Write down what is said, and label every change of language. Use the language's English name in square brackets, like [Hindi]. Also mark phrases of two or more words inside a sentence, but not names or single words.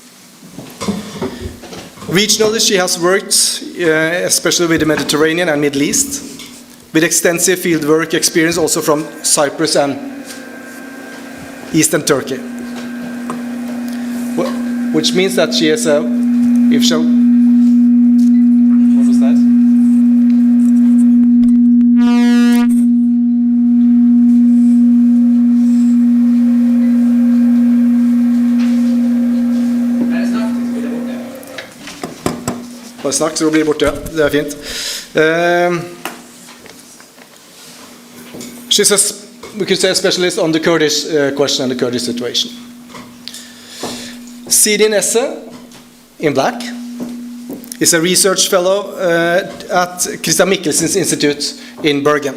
[English] Regionally, she has worked especially with the Mediterranean and Middle East, with extensive fieldwork experience also from Cyprus and Eastern Turkey. Which means that she is a, if so, what was that? [Norwegian] Bare snakk, så blir det borte. Det er fint. [English] She's a, we could say, a specialist on the Kurdish question and the Kurdish situation. Siden, in black, is a research fellow at Christian Michelsen's Institute in Bergen.